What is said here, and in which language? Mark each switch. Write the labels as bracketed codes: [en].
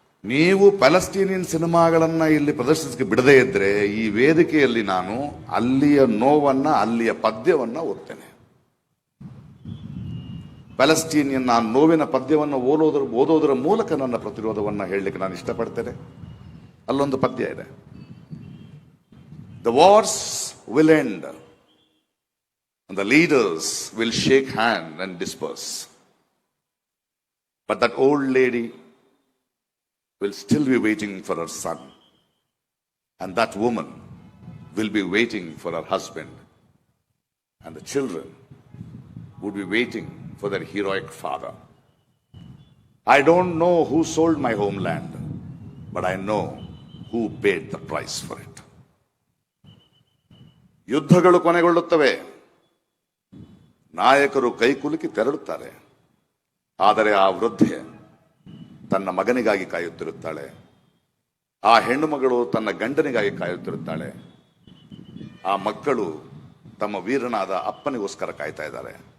[kn] ನೀವು ಪ್ಯಾಲೆಸ್ಟೀನಿಯನ್ ಸಿನಿಮಾಗಳನ್ನ ಇಲ್ಲಿ ಪ್ರದರ್ಶಿಸಕ್ಕೆ ಬಿಡದೇ ಇದ್ರೆ ಈ ವೇದಿಕೆಯಲ್ಲಿ ನಾನು ಅಲ್ಲಿಯ ನೋವನ್ನ, ಅಲ್ಲಿಯ ಪದ್ಯವನ್ನ ಓದ್ತೇನೆ. ಪ್ಯಾಲೆಸ್ಟೀನಿಯನ್ ಆ ನೋವಿನ ಪದ್ಯವನ್ನು ಓದೋದರ ಮೂಲಕ ನನ್ನ ಪ್ರತಿರೋಧವನ್ನು ಹೇಳಲಿಕ್ಕೆ ನಾನು ಇಷ್ಟಪಡ್ತೇನೆ. ಅಲ್ಲೊಂದು ಪದ್ಯ ಇದೆ, [en] The wars will end and the leaders will shake hand and disperse, but that old lady will still be waiting for her son, and that woman will be waiting for her husband, and the children would be waiting for their heroic father. I don't know who sold my homeland, but I know who paid the price for it. [kn] ಯುದ್ಧಗಳು ಕೊನೆಗೊಳ್ಳುತ್ತವೆ, ನಾಯಕರು ಕೈಕುಲುಕಿ ತೆರಳುತ್ತಾರೆ, ಆದರೆ ಆ ವೃದ್ಧೆ ತನ್ನ ಮಗನಿಗಾಗಿ ಕಾಯುತ್ತಿರುತ್ತಾಳೆ, ಆ ಹೆಣ್ಣು ಮಗಳು ತನ್ನ ಗಂಡನಿಗಾಗಿ ಕಾಯುತ್ತಿರುತ್ತಾಳೆ, ಆ ಮಕ್ಕಳು ತಮ್ಮ ವೀರನಾದ ಅಪ್ಪನಿಗೋಸ್ಕರ ಕಾಯ್ತಾ ಇದ್ದಾರೆ.